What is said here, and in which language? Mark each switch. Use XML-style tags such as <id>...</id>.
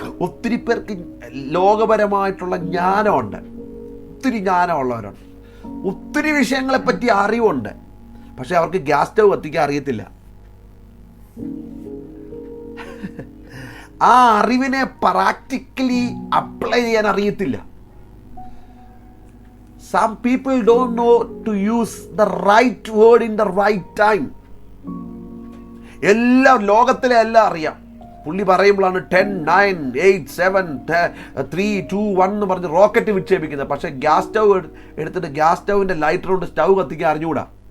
<ml>ഒത്തിരി പേർക്ക് ലോകപരമായിട്ടുള്ള ജ്ഞാനമുണ്ട്, ഒത്തിരി ജ്ഞാനമുള്ളവരുണ്ട്, ഒത്തിരി വിഷയങ്ങളെപ്പറ്റി അറിവുണ്ട്, പക്ഷെ അവർക്ക് ഗ്യാസ് സ്റ്റവ് കത്തിക്കാൻ അറിയത്തില്ല. ആ അറിവിനെ പ്രാക്ടിക്കലി അപ്ലൈ ചെയ്യാൻ അറിയത്തില്ല.</ml> <en>Some people don't know to use the right word in the right time.</en> <ml>ലോകത്തിലെ എല്ലാം അറിയാം. പുള്ളി പറയുമ്പോഴാണ് 10, 9, 8, 7, 3, 2, 1 എന്ന് പറഞ്ഞ് റോക്കറ്റ് വിക്ഷേപിക്കുന്നത്. പക്ഷേ ഗ്യാസ് സ്റ്റവ് എടുത്തിട്ട് ഗ്യാസ് സ്റ്റൗവിൻ്റെ ലൈറ്റർ കൊണ്ട് സ്റ്റൗ കത്തിക്കാൻ അറിഞ്ഞുകൂടാ.</ml>